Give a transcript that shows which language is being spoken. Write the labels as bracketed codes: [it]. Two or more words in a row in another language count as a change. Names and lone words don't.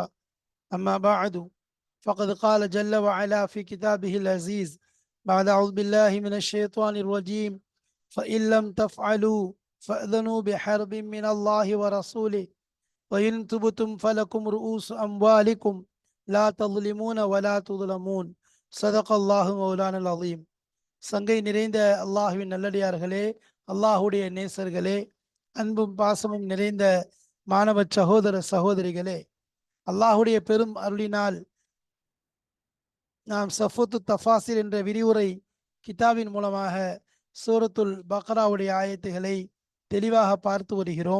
[ar] أما بعد فقد قال جل وعلا في كتابه العزيز بعد أعوذ بالله من الشيطان الرجيم فإن لم تفعلوا فأذنوا بحرب من الله ورسوله وإن تبتم فلكم رؤوس أموالكم لا تظلمون ولا تظلمون. صدق الله مولانا العظيم. [ta] சங்கை நிறைந்த அல்லாஹுவின் நல்லடியார்களே, அல்லாஹுடைய நேசர்களே, அன்பும் பாசமும் நிறைந்த மாணவ சகோதர சகோதரிகளே, அல்லாஹுடைய பெரும் அருளினால் நாம் சஃபுத்து தஃபாசிர் என்ற விரிவுரை கிதாபின் மூலமாக சூரத்துல் பக்ராவுடைய ஆயத்துகளை தெளிவாக பார்த்து வருகிறோம்.